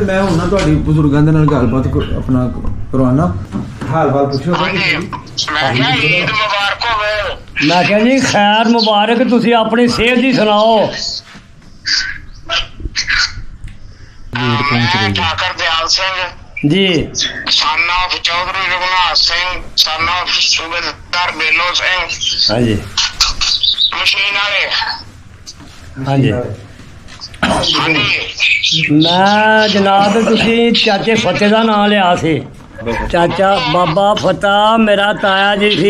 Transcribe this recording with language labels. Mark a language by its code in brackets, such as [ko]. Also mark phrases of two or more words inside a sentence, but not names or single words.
[pa] ਮੈਂ ਹੁਣ ਨਾ ਤੁਹਾਡੀ ਬਜ਼ੁਰਗਾਂ ਦੇ ਨਾਲ ਗੱਲਬਾਤ ਆਪਣਾ ਕਰਵਾਉਣਾ, ਹਾਲ ਵਾਲ ਪੁੱਛੋ। ਮੈਂ ਕਿਹਾ ਈਦ ਮੁਬਾਰਕ ਹੋਵੇ। ਮੈਂ ਕਿਹਾ ਜੀ ਖੈਰ ਮੁਬਾਰਕ, ਤੁਸੀਂ ਆਪਣੀ ਸਿਹਤ ਦੀ ਸੁਣਾਓ। ਮੈਂ ਠਾਕਰ ਦਿਆਲ ਸਿੰਘ ਜੀ, [en] son of ਚੌਧਰੀ ਰਘੁਨਾਥ ਸਿੰਘ, son of ਸੂਬੇਦਾਰ ਬੇਲੋ ਸਿੰਘ, [pa] ਹਾਂਜੀ ਮਸ਼ੀਨ ਵਾਲੇ। ਹਾਂਜੀ। ਹਾਂਜੀ ਮੈਂ ਜਨਾਬ ਤੁਸੀਂ ਚਾਚੇ ਫਤਿਹ ਦਾ ਨਾਮ ਲਿਆ ਸੀ। ਚਾਚਾ ਬਾਬਾ ਫਤਿਹ ਮੇਰਾ ਤਾਇਆ ਜੀ ਸੀ।